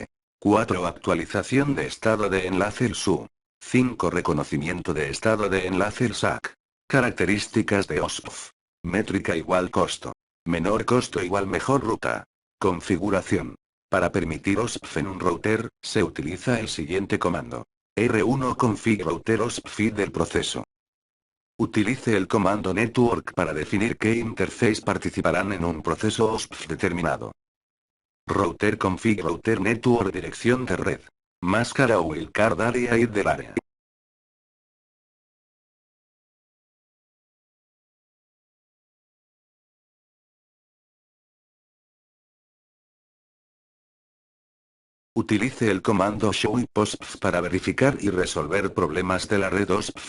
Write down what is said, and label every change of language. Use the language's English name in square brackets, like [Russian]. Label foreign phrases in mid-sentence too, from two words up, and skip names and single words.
[Spanish] 4 actualización de estado de enlace LSU. 5 reconocimiento de estado de enlace LSAC. Características de OSPF. Métrica igual costo. Menor costo igual mejor ruta. Configuración. Para permitir OSPF en un router, se utiliza el siguiente comando. R1 [English] config router OSPF feed [Spanish] del proceso. Utilice el comando network para definir qué interface participarán en un proceso OSPF determinado. [English] Router config router network [Spanish] dirección de red. Máscara [English] wildcard area id [Spanish] del área. Utilice el comando [English] show IPOSPF [Spanish] para verificar y resolver problemas de la red OSPF.